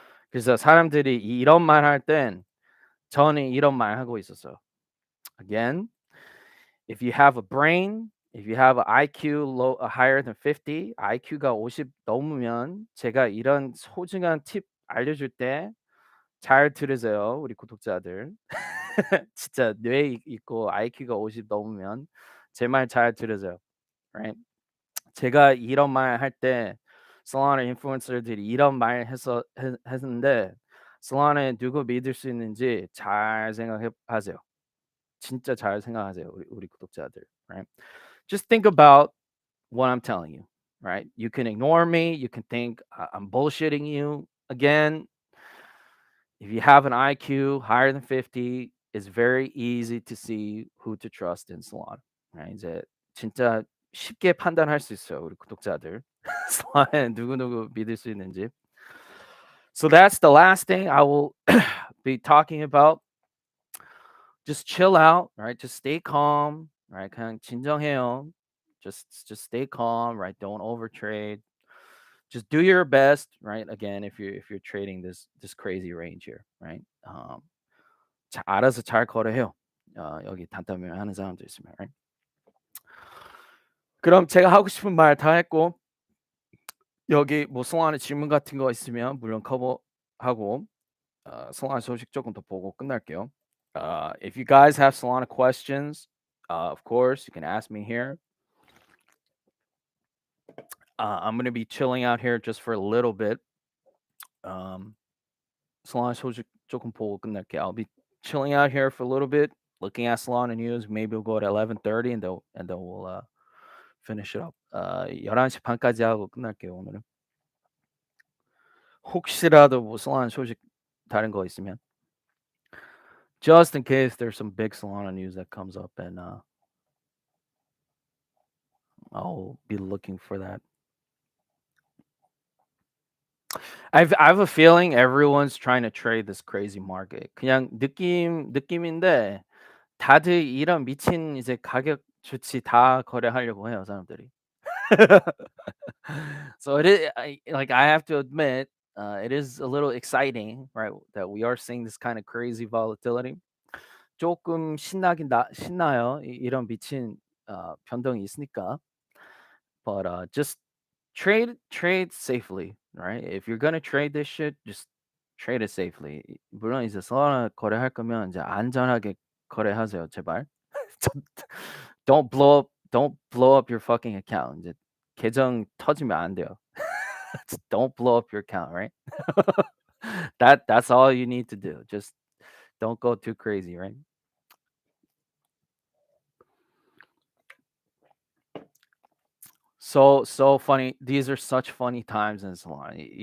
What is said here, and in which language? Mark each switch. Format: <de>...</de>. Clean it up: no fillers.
<ko>그래서 사람들이 이런 말 할 땐 저는 이런 말 하고 있었어요.</ko> <en>Again, if you have a brain, if you have an IQ higher than 50,</en> <ko>IQ가 50 넘으면 제가 이런 소중한 팁 알려줄 때 잘 들으세요, 우리 구독자들. 진짜 뇌 있고 IQ가 50 넘으면 제 말 잘 들으세요, right? 제가 이런 말 할 때 Solana 인플루언서들이 이런 말 했는데 Solana에 누구 믿을 수 있는지 잘 하세요. 진짜 잘 생각하세요, 우리 구독자들, right?</ko> <en>Just think about what I'm telling you, right? You can ignore me, you can think I'm bullshitting you. Again, if you have an IQ higher than 50, it's very easy to see who to trust in Solana. right?</en> <ko>이제 진짜 쉽게 판단할 수 있어요, 우리 구독자들. Solana에 누구누구 믿을 수 있는지.</ko> <en>So that's the last thing I will be talking about. Just chill out, right? Just stay calm, right?</en> <ko>그냥 진정해요.</ko> <en>Just stay calm, right? Don't overtrade. Just do your best, right? Again, if you're trading this crazy range here, right?</en> <ko>알아서 잘 거래해요. 여기 단타면 하는 사람도 있으면, right? 그럼 제가 하고 싶은 말 다 했고 여기 뭐 송환의 질문 같은 거 있으면 물론 커버하고 Solana 소식 조금 더 보고 끝날게요.</ko> <en>If you guys have Solana questions, of course, you can ask me here. I'm going to be chilling out here just for a little bit. Solana 소식 조금 보고 끝날게요. I'll be chilling out here for a little bit, looking at Solana news. Maybe we'll go at 11:30 and then we'll finish it up.</en> <ko>11시 반까지 하고 끝날게요, 오늘은. 혹시라도 뭐 Solana 소식 다른 거 있으면</ko> <en>just in case there's some big Solana news that comes up, and I'll be looking for that. I have a feeling everyone's trying to trade this crazy market.</en> <ko>그냥 느낌인데 다들 이런 미친 이제 가격 주치 다 거래하려고 해요, 사람들이.</ko> <en>So I have to admit, it is a little exciting, right? That we are seeing this kind of crazy volatility.</en> <ko>조금 신나요. 이런 미친 변동이 있으니까.</ko> <en>But just trade safely, right? If you're gonna trade this shit, just trade it safely.</en> <ko>물론 이제 solana 거래할 거면 이제 안전하게 거래하세요, 제발.</ko> <en>don't blow up your fucking account.</en> <ko>이제 계정 터지면 안 돼요.</ko> <en>Don't blow up your account, right? That's all you need to do. Just don't go too crazy, right? So funny. These are such funny times in Solana.</en>